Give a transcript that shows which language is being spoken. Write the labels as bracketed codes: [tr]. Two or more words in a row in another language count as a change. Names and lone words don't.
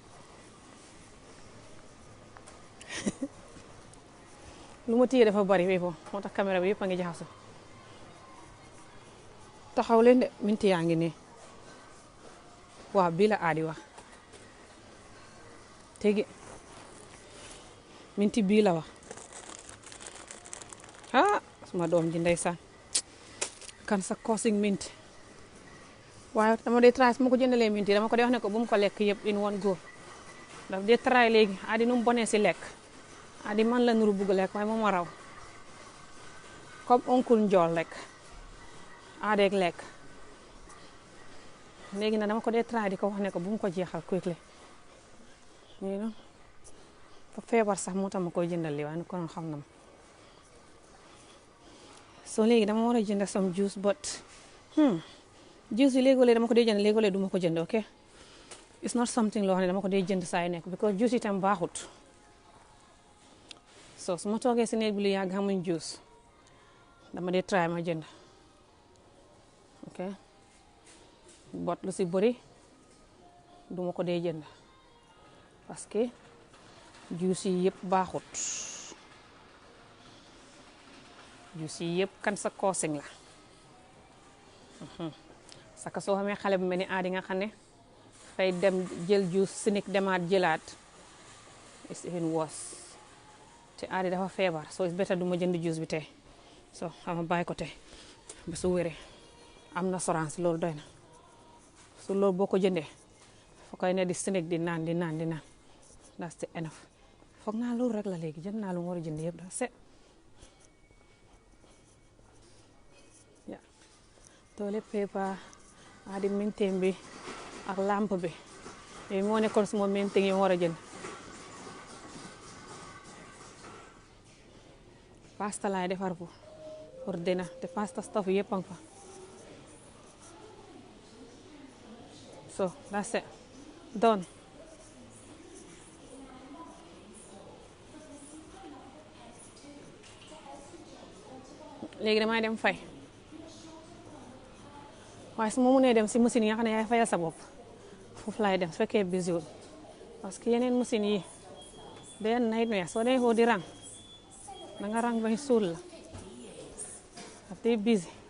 [wo] lu ma téye dafa bari moo tax caméra bi yëpp a ngi jaxasu taxaw leen de minti yaa ngi nii waaw bii la Adi wax tegi minti bii la wax suma doom ji ndeysaan kan sa causing minti waaye dama dee try su ma ko jëndalee minti dama ko dee wax ne ko bu mu ko lekk yëpp [en] in one go [wo] daf dee try léegi Adi nu mu bonee si lekk Adi man la nuru bugg lekk waaye moom a raw [fr] comme oncle [wo] njool rek Adeeg lekk léegi nag dama ko dee try di ko wax ne ko bu mu ko jeexal quickly fa feebar sax moo tax ma koy jëndal li waaye nu ko xam na ma so léegi dama war a jënd [en] some juice [wo] but juice yi léegoo-léeg dama ko dee jënd léegoo-léeg duma ko jënd [en] ok it's not something [wo] loo xam ne dama ko dee jënd saa yu nekk because juice itam baaxut so su ma toogee si néeg bi lu yàgg xamuñ juice dama dee try ma jënd [en] ok but [wo] lu si bëri duma ko dee jënd [fr] parce que [wo] juice yi yëpp baaxut juice yi yëpp kan sa causing la saka soo xamee xale bu mel ni aadi nga xam ne fay dem jël juice sinik demaat jëlaat [en] it's even worse [wo] te aadi dafa feebar [en] so it's better [wo] duma jënd juice bi tey so xama bàyyi ko tey ba su wéree am na assurance loolu doy na su loolu boo ko jëndee foo koy ne di sinik di naan [en] that's the enough [wo] foog naa loolu rek la léegi jënd naa lu mu war a jënd yëpp da set ya [en] toilet paper [wo] aadi minteem bi ak lampe bi yooyu moo nekkoon suma minteem yi war a jënd pasta laay defar pour dina te [en] pasta stuff [wo] yëpp a ngi fa [en] so that's it done [wo] léegi damay dem fay waaye su ma mënee dem si machine yi nga xam ne yaay fayal sa bopp foofu laay dem su fekkee busy wul [fr] parce que [wo] yeneen machine yi day nightmare soo dee foo di rang da nga rang bañ suul la daf day busy